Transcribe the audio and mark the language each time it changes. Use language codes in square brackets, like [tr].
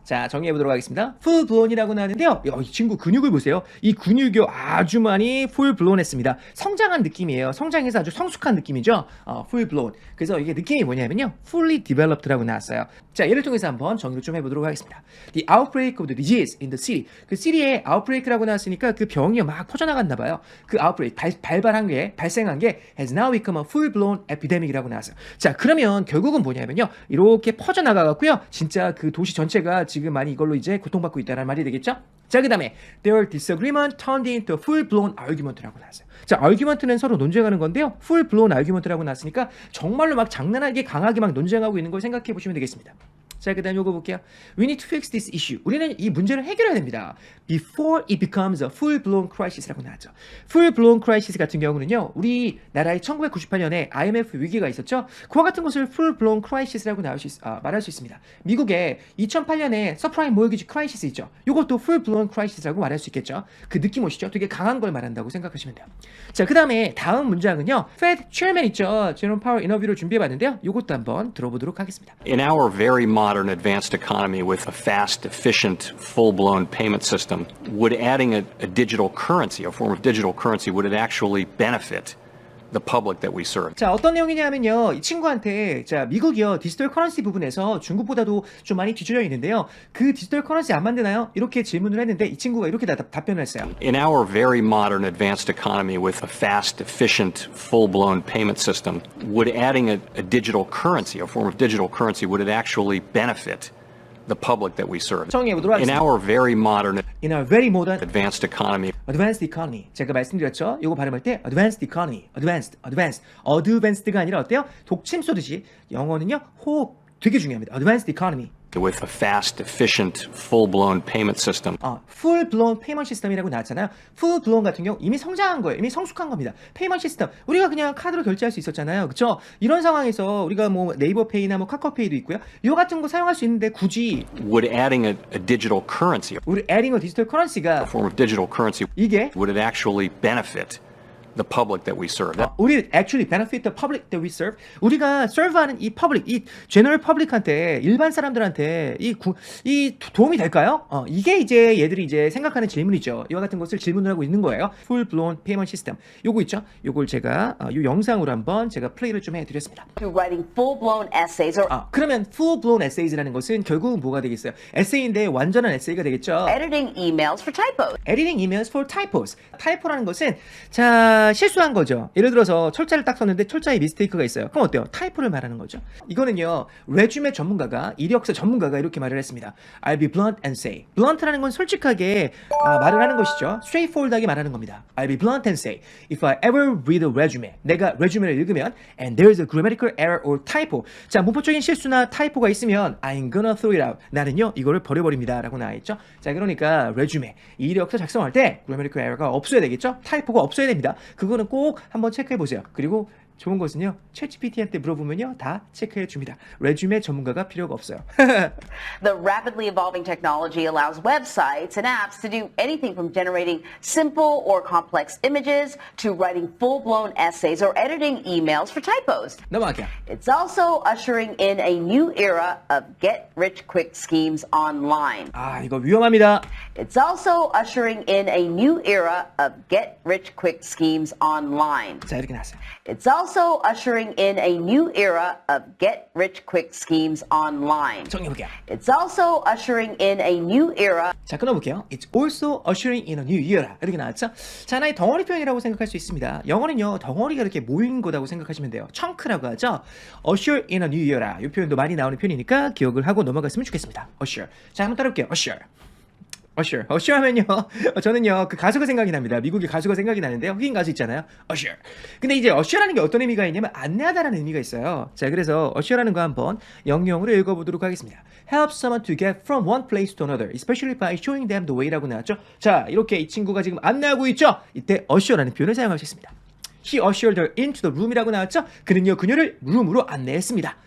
[ko] 자, 정리해보도록 하겠습니다. full-blown이라고 나왔는데요. 이 친구 근육을 보세요. 이 근육이 아주 많이 full-blown 했습니다. 성장한 느낌이에요. 성장해서 아주 성숙한 느낌이죠. [en] full-blown. [ko] 그래서 이게 느낌이 뭐냐면요. fully developed라고 나왔어요. 자, 예를 통해서 한번 정리를 좀 해보도록 하겠습니다. [en] The outbreak of the disease in the city. [ko] 그 city에 outbreak라고 나왔으니까 그 병이 막 퍼져나갔나 봐요. [en] 그 outbreak, [ko] 발생한 게 [en] has now become a full-blown epidemic이라고 [ko] 나왔어요. 자, 그러면 결국은 뭐냐면요. 이렇게 퍼져나가갖고요. 진짜 그 도시 전체가 지금 많이 이걸로 이제 고통받고 있다는 말이 되겠죠? 자, 그 다음에 [en] their disagreement turned into a full-blown argument라고 [ko] 나왔어요. 자, argument는 서로 논쟁하는 건데요. full-blown argument라고 나왔으니까 정말로 막 장난하게 강하게 막 논쟁하고 있는 걸 생각해 보시면 되겠습니다. 자, 그 다음 요거 볼게요. [en] We need to fix this issue. [ko] 우리는 이 문제를 해결해야 됩니다. [en] Before it becomes a full-blown crisis라고 [ko] 나왔죠. full-blown crisis 같은 경우는요. 우리나라의 1998년에 IMF 위기가 있었죠. 그와 같은 것을 full-blown crisis라고 말할 수 있습니다. 미국의 2008년에 [en] subprime mortgage crisis [ko] 있죠. 이것도 full-blown crisis라고 말할 수 있겠죠. 그 느낌 오시죠? 되게 강한 걸 말한다고 생각하시면 돼요. 자, 그 다음에 다음 문장은요. Fed chairman 있죠. 제롬 파월 인터뷰를 준비해봤는데요. 이것도 한번 들어보도록 하겠습니다. [en] In our very modern advanced economy with a fast, efficient, full-blown payment system, would adding a digital currency, a form of digital currency, would it actually benefit the public that we serve? [ko] 자, 어떤 내용이냐면요. 이 친구한테 자, 미국이요. 디지털 커런시 부분에서 중국보다도 좀 많이 뒤처져 있는데요. 그 디지털 커런시 안 만드나요? 이렇게 질문을 했는데 이 친구가 이렇게 답변을 했어요. [en] In our very modern advanced economy with a fast, efficient, full-blown payment system, would adding a digital currency, a form of digital currency, would it actually benefit the public that we serve? [ko] 정리해보도록 [en] In [ko] 하겠습니다. [en] our very modern In our very modern advanced economy, [ko] advanced economy. 제가 말씀드렸죠. 이거 발음할 때 advanced economy, advanced가 아니라 어때요? 독침 쏘듯이 영어는요. 호흡 되게 중요합니다. advanced economy. [en] with a fast, efficient, full-blown payment system. [ko] full blown 페이먼트 시스템이라고 나왔잖아요. full blown 같은 경우 이미 성장한 거예요. 이미 성숙한 겁니다. 페이먼트 시스템. 우리가 그냥 카드로 결제할 수 있었잖아요. 그렇죠? 이런 상황에서 우리가 뭐 네이버페이나 뭐 카카오페이도 있고요. 이거 같은 거 사용할 수 있는데 굳이 [en] Would adding a digital currency, [ko] 우리 [en] adding a digital currency가 a form of digital currency, [ko] 이게 [en] would it actually benefit the public that we serve? [ko] 우리 [en] actually benefit the public that we serve. [ko] 우리가 serve하는 이 public, 이 general public한테 일반 사람들한테 이 도움이 될까요? 이게 이제 얘들이 이제 생각하는 질문이죠. 이와 같은 것을 질문을 하고 있는 거예요. [en] Full blown payment system. 요거 있죠? [ko] 요걸 제가 이 영상으로 한번 제가 플레이를 좀 해드렸습니다. [en] To writing full-blown essays or [ko] 그러면 full blown essays라는 것은 결국은 뭐가 되겠어요? 에세이인데 완전한 에세이가 되겠죠. [en] editing emails for typos. Editing emails for typos. [ko] 타이포라는 것은 자 실수한 거죠. 예를 들어서 철자를 딱 썼는데 철자에 미스테이크가 있어요. 그럼 어때요? 타이포를 말하는 거죠. 이거는요. 레주메 전문가가 이력서 전문가가 이렇게 말을 했습니다. [en] I'll be blunt and say. [ko] blunt라는 건 솔직하게 말을 하는 것이죠. straightforward하게 말하는 겁니다. [en] I'll be blunt and say if I ever read a resume. [ko] 내가 레주메를 읽으면 [en] and there's a grammatical error or typo. [ko] 자 문법적인 실수나 타이포가 있으면 [en] I'm gonna throw it out. [ko] 나는요 이거를 버려버립니다. 라고 나와있죠. 자 그러니까 레주메 이력서 작성할 때 grammatical error가 없어야 되겠죠. 타이포가 없어야 됩니다. 그거는 꼭 한번 체크해 보세요. 그리고 좋은 것은요. 챗GPT한테 물어보면요. 다 체크해 줍니다. 레주메 전문가가 필요가 없어요. [en] The rapidly evolving technology allows websites and apps to do anything from generating simple or complex images to writing full-blown essays or editing emails for typos. [ko] 넘어갈게요. [en] It's also ushering in a new era of get-rich-quick schemes online. [ko] 이거 위험합니다. [en] It's also ushering in a new era of get-rich-quick schemes online. [ko] 자 이렇게 나왔어요. [en] It's also ushering in a new era of get-rich-quick schemes online. [ko] 정리해볼게요. [en] It's also ushering in a new era. [ko] 자 끊어볼게요. [en] It's also ushering in a new era. [ko] 이렇게 나왔죠? 자 하나의 덩어리 표현이라고 생각할 수 있습니다. 영어는요 덩어리가 이렇게 모인 거라고 생각하시면 돼요. chun크라고 하죠. [en] usher in a new era. [ko] 이 표현도 많이 나오는 표현이니까 기억을 하고 넘어갔으면 좋겠습니다. usher. 자 한번 따라볼게요. usher 하면요 저는요 그 가수가 생각이 납니다. 미국의 가수가 생각이 나는데요. 흑인 가수 있잖아요. usher. 근데 이제 usher라는 게 어떤 의미가 있냐면 안내하다라는 의미가 있어요. 자 그래서 usher라는 거 한번 영영으로 읽어보도록 하겠습니다. [en] help someone to get from one place to another, especially by showing them the way라고 [ko] 나왔죠. 자 이렇게 이 친구가 지금 안내하고 있죠. 이때 usher라는 표현을 사용할 수 있습니다. [en] He ushered her into the room이라고 [ko] 나왔죠. 그는요 그녀를 룸으로 안내했습니다.